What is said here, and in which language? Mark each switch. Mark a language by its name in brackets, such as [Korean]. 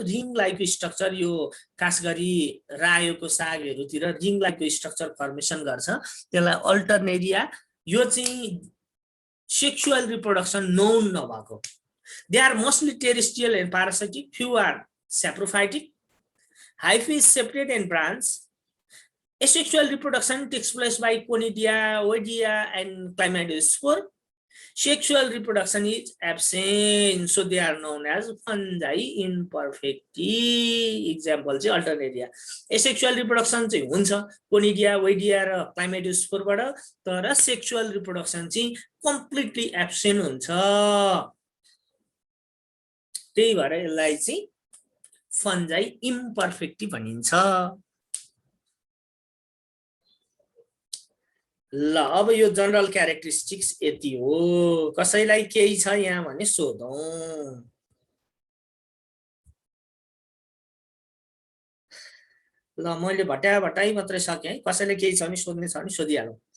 [Nepali] Ring लाइकको structure यो खास गरी रायोको सागहरूतिर रिङ लाइकको स्ट्रक्चर फर्मेसन गर्छ, त्यसलाई अल्टरनेरिया। यो चाहिँ सेक्सुअल रिप्रोडक्सन नोन नभएको। [English] They are mostly terrestrial and parasitic, few are saprophytic, hyphae separate and branch. Asexual reproduction takes place by conidia, oidia and chlamydospore. Sexual reproduction is absent, so they are known as fungi imperfecti. [Nepali] Example चाहिँ Alternaria. asexual reproduction चाहिँ हुन्छ conidia, oidia र क्लाइमेडोस्पोरबाट, तर sexual reproduction चाहिँ completely absent हुन्छ। त्यही भएर यसलाई चाहिँ फन्जाई इम्पर्फेक्टी भनिन्छ। ल अब यो जनरल क्यारेक्टरिस्टिक्स यति हो। कसैलाई केही छ यहाँ भने सोधौं। ल मैले भट्याइ मात्रै सके है, कसैले केही छ भने सोध्ने छ भने सोधिहालौं।